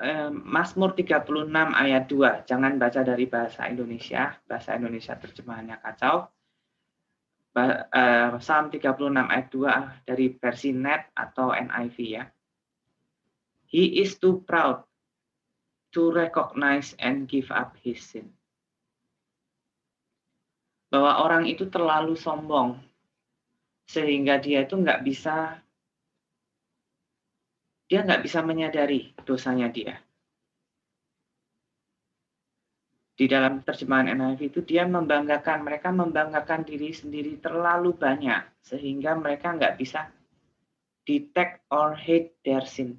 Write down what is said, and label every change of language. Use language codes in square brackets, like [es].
[id] Mazmur 36 ayat 2, jangan baca dari bahasa Indonesia terjemahannya kacau. Psalm 36 ayat 2 dari versi NET atau NIV ya. [en] He is too proud to recognize and give up his sin. [id] Bahwa orang itu terlalu sombong sehingga dia itu nggak bisa menyadari dosanya dia. Di dalam terjemahan NIV itu mereka membanggakan diri sendiri terlalu banyak sehingga mereka nggak bisa [en] detect or hate their sin.